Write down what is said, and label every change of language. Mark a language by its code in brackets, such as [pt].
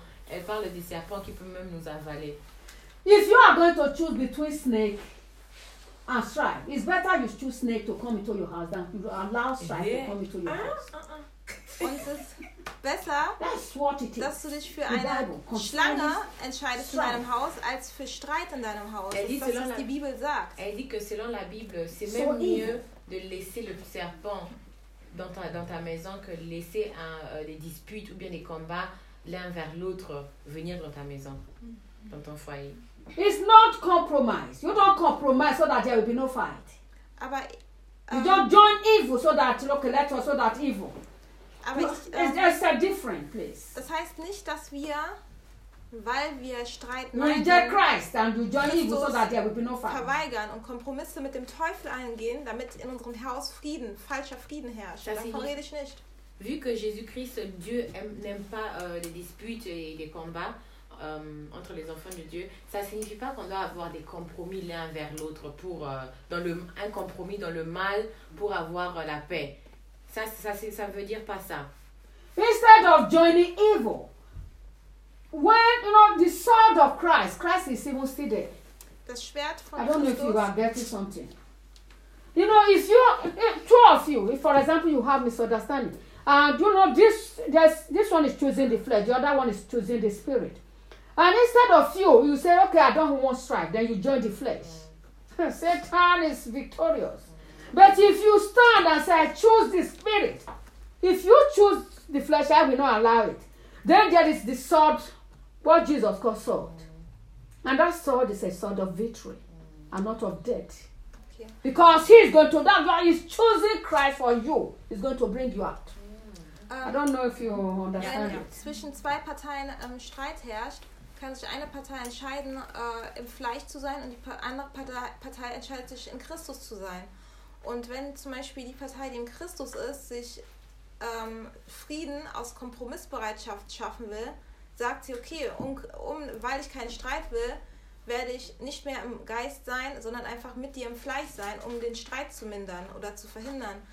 [fr] Elle parle du serpent qui peut même nous avaler. [en] If you are going to choose between snake and strife, it's better you choose snake to come into your house than you allow strife to come into your house. [de] Besser, dass du dich für eine Schlange entscheidest in deinem Haus, als für Streit in deinem Haus. Das ist, was die Bibel sagt. [fr] Elle dit que selon la Bible, c'est même mieux de laisser le serpent dans ta maison que laisser des disputes ou bien des combats l'un vers l'autre venir dans ta maison, dans ton foyer. [en] It's not compromise. You don't compromise so that there will be no fight. [de] Aber, [en] you don't join evil so that evil. It's a different place. [de] Das heißt nicht, dass wir, weil wir Streit verweigern und Kompromisse mit dem Teufel eingehen, damit in unserem Haus Frieden, falscher Frieden herrscht. Davon rede ich nicht. [fr] Vu que Jésus-Christ, Dieu n'aime pas les disputes et les combats entre les enfants de Dieu, ça signifie pas qu'on doit avoir des compromis l'un vers l'autre un compromis dans le mal pour avoir la paix. Ça veut dire pas ça. [en] Instead of joining evil, when you know the sword of Christ is even still there. [de] Das Schwert von [en] Christus. I don't know if you are getting something. You know, if you, two of you, if for example you have misunderstanding, and you know this one is choosing the flesh, the other one is choosing the spirit, and instead of you say, okay, I don't want strife, then you join the flesh. Satan is victorious. But if you stand and say, I choose the spirit, if you choose the flesh, I will not allow it. Then there is the sword, what Jesus calls sword. And that sword is a sword of victory and not of death. Okay. Because he is going to, that God is choosing Christ for you. He's going to bring you out. I don't know if you understand it. [de] Zwischen zwei Parteien Streit herrscht, kann sich eine Partei entscheiden, im Fleisch zu sein, und die andere Partei entscheidet sich, in Christus zu sein. Und wenn zum Beispiel die Partei, die in Christus ist, sich Frieden aus Kompromissbereitschaft schaffen will, sagt sie, okay, weil ich keinen Streit will, werde ich nicht mehr im Geist sein, sondern einfach mit dir im Fleisch sein, um den Streit zu mindern oder zu verhindern.